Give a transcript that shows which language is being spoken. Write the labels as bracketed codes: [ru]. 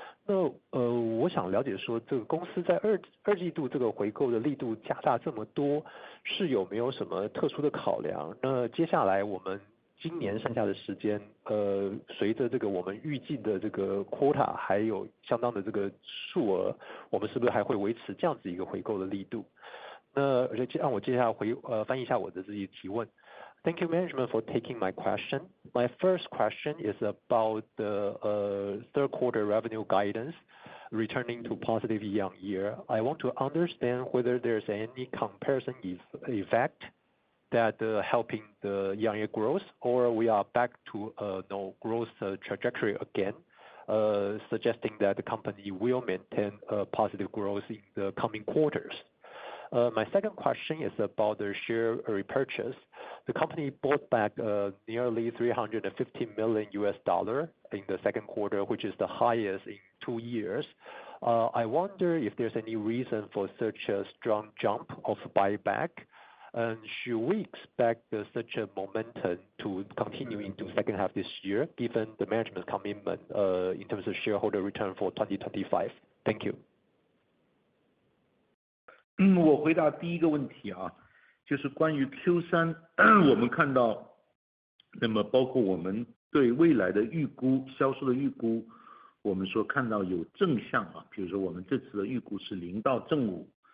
[zh] 那我想了解说，这个公司在二季度这个回购的力度加大这么多，是有没有什么特殊的考量？那接下来我们今年剩下的时间，随着这个我们预计的这个 quota 还有相当的这个数额，我们是不是还会维持这样子一个回购的力度？那让我接下来翻译一下我的这些提问。 [en] Thank you, management, for taking my question. My first question is about the third quarter revenue guidance returning to positive year-on-year. I want to understand whether there's any comparison effect that helping the year-on-year growth, or we are back to no growth trajectory again, suggesting that the company will maintain positive growth in the coming quarters. My second question is about the share repurchase. The company bought back nearly $350 million in the second quarter, which is the highest in 2 years. I wonder if there's any reason for such a strong jump of buyback, and should we expect such a momentum to continue into second half this year, given the management commitment in terms of shareholder return for 2025? Thank you. [zh] 我回答第一个问题啊，就是关于 Q3， 我们看到，那么包括我们对未来的预估、销售的预估，我们说看到有正向啊，比如说我们这次的预估是0到正5，